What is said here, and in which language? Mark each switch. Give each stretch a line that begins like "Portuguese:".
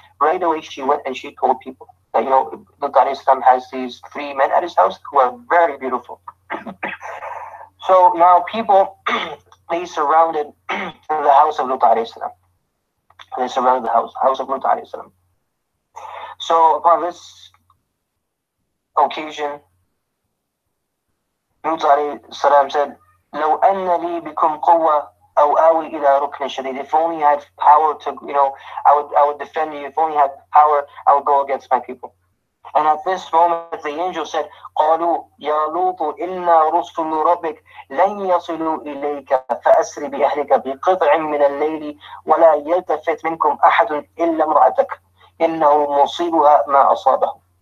English: Right away, she went and she told people that, you know, Lut alayhi salam has these 3 men at his house who are very beautiful. So now people, they surrounded the house of Lut alayhi salam. They surrounded the house of Lut alayhi salam. So upon this occasion, Lut alayhi salam said,
Arabic: لو أن لي بكم قوة أو آوي إلى ركن شديد.
English: If only I had power to, you know, I would defend you. If only I had power, I would go against my people. And at this moment, the angel said,
Arabic: قالوا يا لوط إنا رسل ربك لن يصلوا إليك فأسر بأهلك بقطع من الليل ولا يلتفت منكم أحد إلا امرأتك إنه مصيبها ما أصابه.